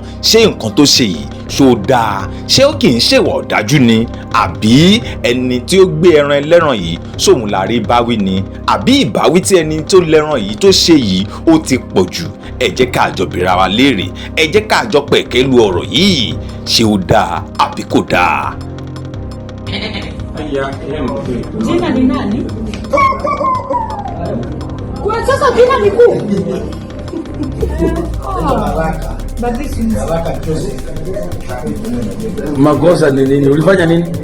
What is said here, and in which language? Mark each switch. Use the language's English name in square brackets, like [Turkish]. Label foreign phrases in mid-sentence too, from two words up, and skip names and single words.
[Yoruba] ṣé nǹkan tó ṣe yìí ṣó dáa ṣé ó kì í ṣèwà ọ̀dájú ni àbí ẹni tí ó gbé ẹran ẹlẹ́ran yìí sóhun la rí báwí ni àbí ìbáwí tí ẹni tó lẹ́ran yìí tó ṣe yìí ó ti pọ̀ jù. ẹ jẹ́ ká jọ bèèrè wa léèrè ẹ jẹ́ ká jọ pẹ̀kẹ́ lu ọ̀rọ̀ yìí ṣé ó dáa àbí kò dáa. [Swahili] Jina ni nani? Kwa sasa jina ni kuu. Makosa ni nini? Ulifanya nini?